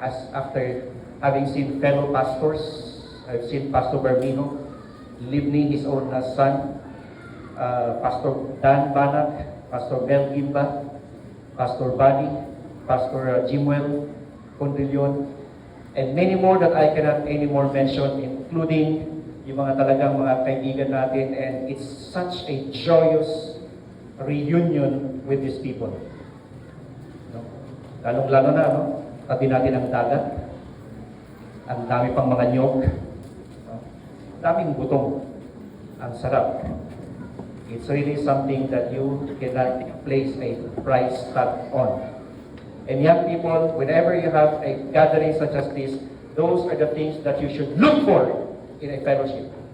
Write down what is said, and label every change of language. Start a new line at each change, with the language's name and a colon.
English: After having seen fellow pastors, I've seen Pastor Bermino, Libni, his own son, Pastor Dan Banak, Pastor Mel Gimba, Pastor Buddy, Pastor Jimwell Condillion, and many more that I cannot anymore mention, including
Filipino: yung mga talagang mga kaibigan natin,
English: and it's such a joyous reunion with these people.
Filipino: No? Lalong-lalo na, no? Tabi natin ang dagat, ang dami pang mga nyog, no? Daming butong, ang sarap.
English: It's really something that you cannot place a price tag on. And young people, whenever you have a gathering such as this, those are the things that you should look for in a fellowship.